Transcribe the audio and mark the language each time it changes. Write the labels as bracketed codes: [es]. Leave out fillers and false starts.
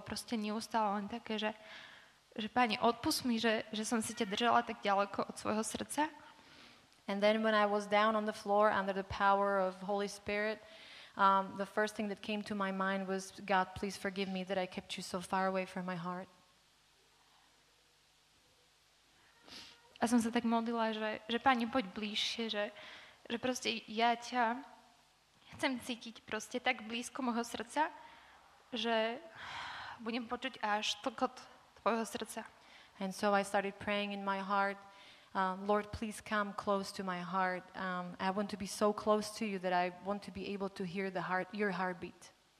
[sk] Proste neustále len také, že Pane, odpusť mi, že som si ťa držala tak ďaleko od svojho srdca. [en] And then when I was down on the floor under the power of Holy Spirit, the first thing that came to my mind was, God, please forgive me that I kept you so far away from my heart. [sk] A som sa tak modlila, že Pane, poď bližšie, že proste ja ťa chcem cítiť proste tak blízko môjho srdca, že budem počuť až tlkot tvojho srdca. [en] And so I started praying in my heart, Lord, please come close to my heart. I want to be so close to you that I want to be able to hear your heartbeat.